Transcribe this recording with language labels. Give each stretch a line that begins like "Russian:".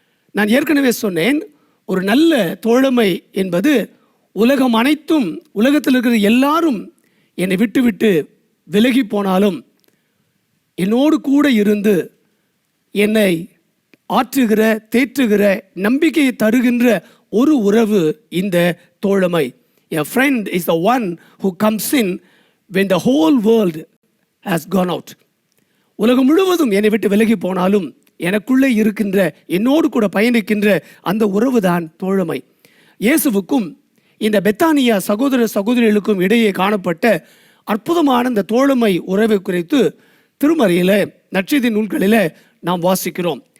Tamil: நான் ஏற்கனவே சொன்னேன், ஒரு நல்ல தோழமை என்பது உலகம் அனைத்தும், உலகத்தில் இருக்கிற எல்லாரும் என்னை விட்டு விலகி போனாலும் என்னோடு கூட இருந்து என்னை ஆற்றுகிற, தேற்றுகிற, நம்பிக்கையை தருகின்ற ஒரு உறவு இந்த தோழமை.
English: A friend is the one who comes in when the whole world has gone out.
Tamil: உலகம் முழுவதும் என்னை விட்டு விலகி போனாலும் எனக்குள்ளே இருக்கின்ற, என்னோடு கூட பயணிக்கின்ற அந்த உறவு தான் தோழமை. இயேசுவுக்கும் இந்த பெத்தானியா சகோதர சகோதரிகளுக்கும் இடையே காணப்பட்ட அற்புதமான இந்த தோழமை உறவை குறித்து திருமறையில், நற்செய்தி நூல்களில் நாம் வாசிக்கிறோம்.